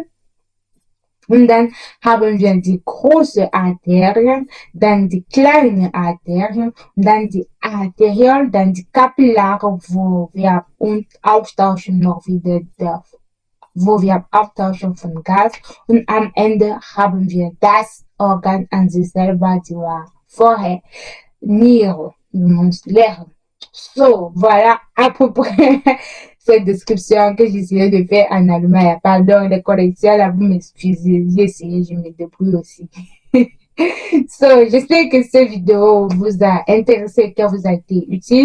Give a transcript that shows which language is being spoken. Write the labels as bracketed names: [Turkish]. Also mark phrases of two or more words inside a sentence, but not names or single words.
[German] Und dann haben wir die große Arterien, dann die kleine Arterien, und dann die Arteriolen, dann die Kapillare, wo wir austauschen noch wieder wo wir austauschen von Gas. Und am Ende haben wir das Organ an sich selber, die war vorher Niere, [French] musculaire. So, voilà à peu près cette description que j'essayais de faire en allemand. Pardon, les corrections, là, vous m'excusez. J'ai essayé, je me débrouille aussi. So, j'espère que cette vidéo vous a intéressé, qu'elle vous a été utile.